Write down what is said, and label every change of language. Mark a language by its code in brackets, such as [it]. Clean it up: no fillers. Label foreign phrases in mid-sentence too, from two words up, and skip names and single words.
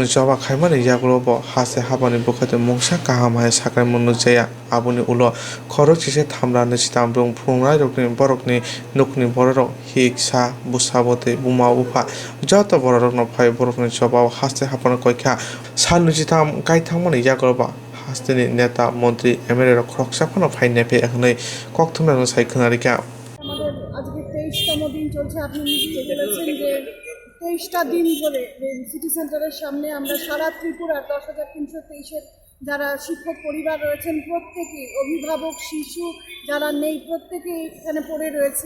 [trp] joba khaimani yagulo bo hase habani bukhate mungsa kaham hai sakramung nukjaya aboni ulo khorok sisa thamra nei sitamrung phungnai rokni borokni nukni borok hiksa busabote buma bufa joto borokno phai borokni joba haste hapana koikha sanusi tham kaithangmani yagulo bo hasteni neta mantri MLA rok khoroksa phano phai nepe ekhnai kokthumna sai khonarika [bn] আমাদের আজকে 23তম দিন চলছে। আপনি নিজেই বলেছেন যে 23টা দিন ধরে সিটি সেন্টারের সামনে আমরা সারা ত্রিপুরার 10,323-এর যারা শিক্ষক পরিবার রয়েছেন প্রত্যেকেই অভিভাবক শিশু যারা নেই প্রত্যেকেই এখানে পড়ে রয়েছি।